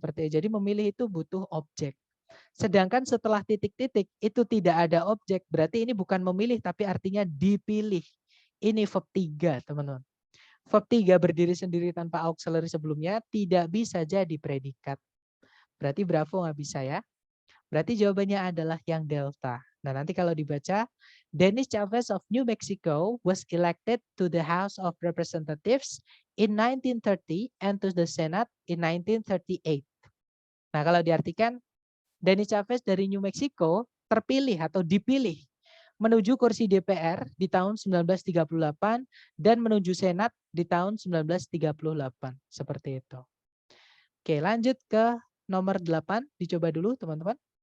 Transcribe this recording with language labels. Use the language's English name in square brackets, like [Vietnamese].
[Indonesian] Jadi memilih itu butuh objek. Sedangkan setelah titik-titik itu tidak ada objek, berarti ini bukan memilih tapi artinya dipilih. Ini verb 3, teman-teman. Verb 3 berdiri sendiri tanpa auxiliary sebelumnya tidak bisa jadi predikat. Berarti bravo nggak bisa ya. Berarti jawabannya adalah yang delta. Nah, nanti kalau dibaca, [English] Dennis Chavez of New Mexico was elected to the House of Representatives in 1930 and to the Senate in 1938. [Indonesian] Nah, kalau diartikan, Dennis Chavez dari New Mexico terpilih atau dipilih menuju kursi DPR di tahun 1938 dan menuju Senat di tahun 1938. Seperti itu. Oke, lanjut ke nomor 8. Dicoba dulu, teman-teman.